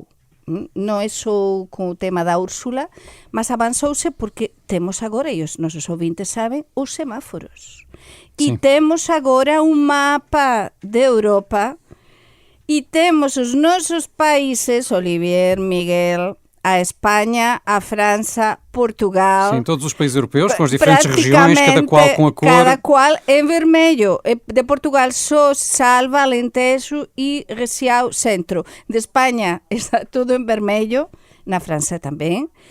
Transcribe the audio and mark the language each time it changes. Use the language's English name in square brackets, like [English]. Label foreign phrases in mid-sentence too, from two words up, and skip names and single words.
[Galician] Non é só con o tema da Úrsula, mas avanzouse porque temos agora, e os nosos ouvintes saben, os semáforos. E temos agora un mapa de Europa. E temos os nosos países, Olivier, Miguel, a Espanha, a França, Portugal... [Portuguese] Sim, todos os países europeus, com as diferentes regiões, cada qual com a cor... Cada qual em vermelho. De Portugal só Salva, Alentejo e Região Centro. De Espanha está tudo em vermelho, na França também.